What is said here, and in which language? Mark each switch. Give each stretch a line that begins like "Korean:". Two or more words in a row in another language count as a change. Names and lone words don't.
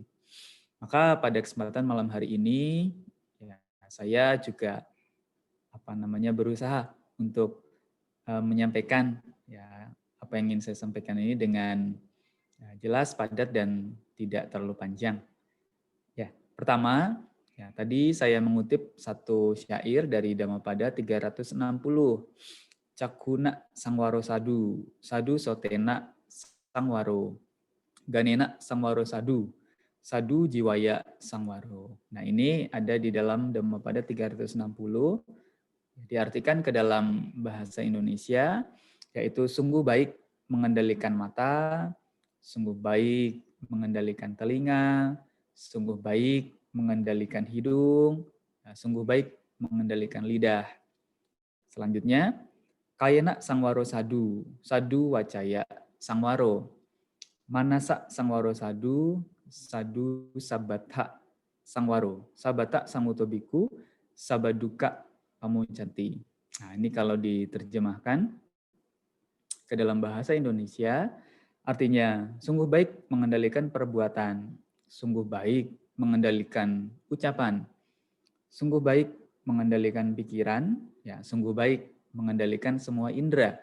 Indonesian: Maka pada kesempatan malam hari ini, saya juga berusaha untuk menyampaikan apa yang ingin saya sampaikan ini dengan jelas, padat, dan tidak terlalu panjang. Pertama, tadi saya mengutip satu syair dari Dhammapada 360.
Pali: Cakkhuna sangwaro sadu, sadu sotena sangwaro, ganena sangwaro sadu, sadu jiwaya sangwaro.
Indonesian: Nah, ini ada di dalam Dhammapada 360, diartikan ke dalam bahasa Indonesia, yaitu sungguh baik mengendalikan mata, sungguh baik mengendalikan telinga, sungguh baik mengendalikan hidung, sungguh baik mengendalikan lidah. Selanjutnya,
Pali: kayena sangwaro sadu, sadu wacaya sangwaro, manasa sangwaro sadu, sadu sabata sangwaro, sabata sangutobiku, sabaduka pamucanti.
Indonesian: Nah, ini kalau diterjemahkan ke dalam bahasa Indonesia, artinya sungguh baik mengendalikan perbuatan, sungguh baik mengendalikan ucapan, sungguh baik mengendalikan pikiran, sungguh baik mengendalikan semua indera.